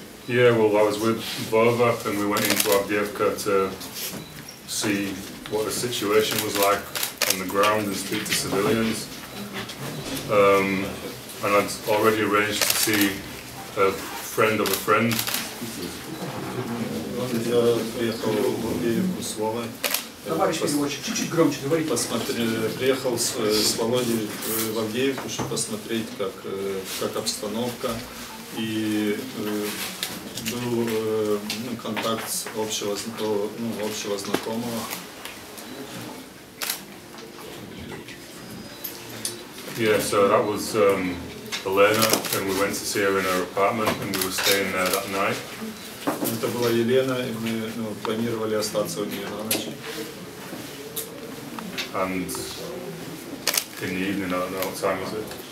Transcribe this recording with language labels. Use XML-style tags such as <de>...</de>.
<en>Yeah, well, I was with Vova and we went into Avdеевка to see what the situation was like on the ground and speak to civilians. And I'd already arranged to see a friend of a friend.</en> <ru>Я приехал в Авдеевку с Вовой. Товарищ переводчик, чуть-чуть громче говорите. Приехал с Володей в Авдеевку, чтобы посмотреть, как обстановка. И был контакт с общего знакомого.</ru> <en>Yeah, so that was Elena, and we went to see her in her apartment, and we were staying there that night.</en> <ru>Это была Елена, и мы планировали остаться у нее на ночь.</ru> <en>And in the evening, I don't know what time was it?</en>